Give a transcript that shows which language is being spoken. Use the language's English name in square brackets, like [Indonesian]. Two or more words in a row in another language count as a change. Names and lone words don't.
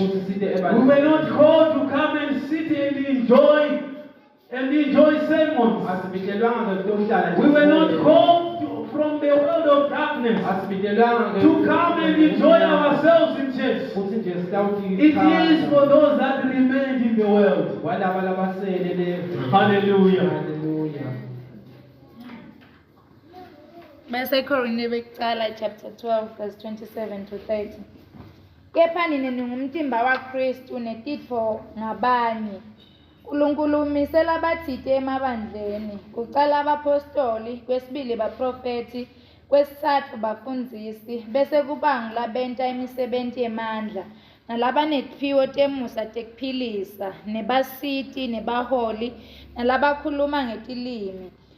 [English] We were not called to come and sit and enjoy sermons. We were not called from the world of darkness to come and enjoy ourselves in church. It is for those that remained in the world. Hallelujah. [Swati] Bese Korinte bekuqala [English] chapter 12 verse 27 to 30. [Swati] Kepha nina ningumtimba waKristu netitfo ngabanye. uNkulunkulu umisela abathithe emabandleni, kuqala abapostoli, kwesibili baprofethi, kwesithathu bafundisi, bese kuba ngilabenta imisebenzi yemandla, nalabanetiphiwo temusa tekuphilisa, nebasiti, nebaholi, nalabakhuluma ngetilimi.